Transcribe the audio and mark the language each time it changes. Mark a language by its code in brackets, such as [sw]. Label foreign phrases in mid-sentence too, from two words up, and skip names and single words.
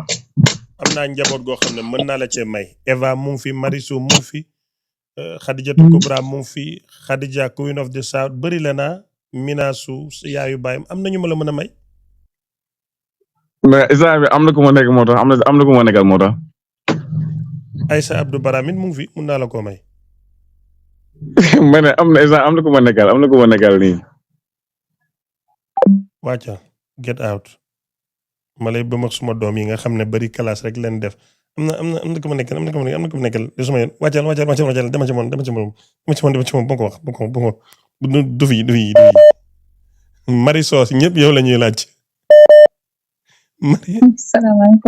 [wo] am naa njaboot goo xam ne mën naa la cee may Eva mu ngi fi Mariso mu ngi fi Khadijatu Kubra mu ngi fi Khadija Queen of the South bëri la naa Minasu yaayu baayam am na ñu ma la mën a may. mais instant bi am na ku ma nekk moo tax am na ku ma nekkal moo tax. Aïssa Abdou Baramit mu ngi fi mun naa la koo may. ma ne am na ku ma nekkal nii. wàcca [en] get out [wo] ma lay bëmax suma doom yi nga xam ne bari classe rek leen def am na ku ma nekkal suma yéen wàccal dama ci moom bu ko wax du fi Marie-Sauce ñëpp yow la ñuy laaj salaamaaleykum.